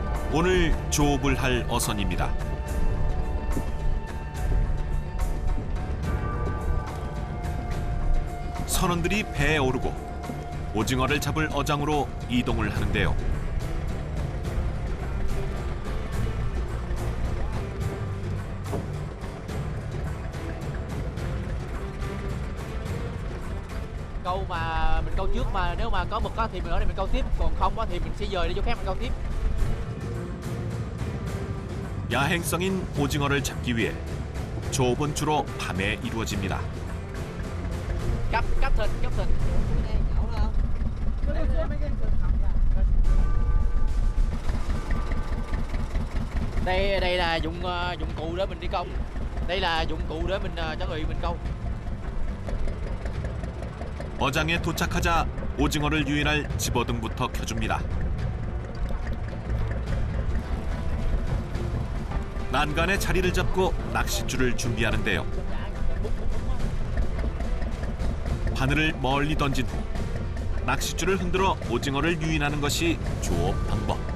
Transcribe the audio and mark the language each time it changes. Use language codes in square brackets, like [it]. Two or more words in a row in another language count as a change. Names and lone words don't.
[ko] 오늘 조업을 할 어선입니다. 선원들이 배에 오르고 오징어를 잡을 어장으로 이동을 하는데요. [vi] Câu mà mình câu trước mà nếu mà có mực á thì mình ở đây mình câu tiếp, còn không á thì mình sẽ dời đi chỗ khác mình câu tiếp. [ko] 야행성인 오징어를 잡기 위해 조업은 주로 밤에 이루어집니다. [vi] Cắp thịt, cắp thịt. Đây là dụng cụ để mình đi câu. Đây là dụng cụ để mình chuẩn bị mình câu. [ko] 어장에 도착하자 오징어를 유인할 집어등부터 켜줍니다. 난간에 자리를 잡고 낚싯줄을 준비하는데요. 바늘을 멀리 던진 후 낚싯줄을 흔들어 오징어를 유인하는 것이 조업 방법.